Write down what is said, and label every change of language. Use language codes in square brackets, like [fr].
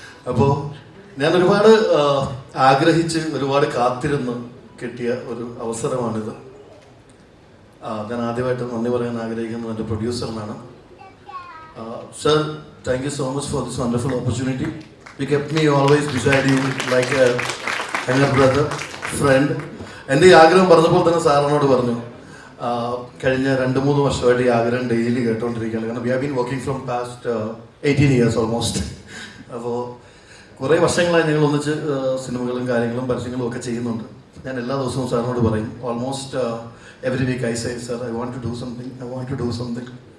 [ml] അപ്പോൾ ഞാൻ ഒരുപാട് ആഗ്രഹിച്ച് ഒരുപാട് കാത്തിരുന്ന് കിട്ടിയ ഒരു അവസരമാണിത്. ഞാൻ ആദ്യമായിട്ട് നന്ദി പറയാൻ ആഗ്രഹിക്കുന്നത് എൻ്റെ പ്രൊഡ്യൂസറിനാണ്. Sir, [en] Thank you so much for this wonderful opportunity. You kept me always beside you like a younger brother, friend. [ml] എൻ്റെ ഈ ആഗ്രഹം പറഞ്ഞപ്പോൾ തന്നെ സാറിനോട് പറഞ്ഞു, കഴിഞ്ഞ 2-3 വർഷമായിട്ട് ഈ ആഗ്രഹം ഡെയിലി കേട്ടുകൊണ്ടിരിക്കുകയാണ്. കാരണം [en] We have been working from past 18 years almost. [ml] അപ്പോൾ കുറേ വർഷങ്ങളായി ഞങ്ങൾ ഒന്നിച്ച് സിനിമകളും കാര്യങ്ങളും പരസ്യങ്ങളും ഒക്കെ ചെയ്യുന്നുണ്ട്. ഞാൻ എല്ലാ ദിവസവും സാറിനോട് പറയും, [en] Almost every week I say sir I want to do something.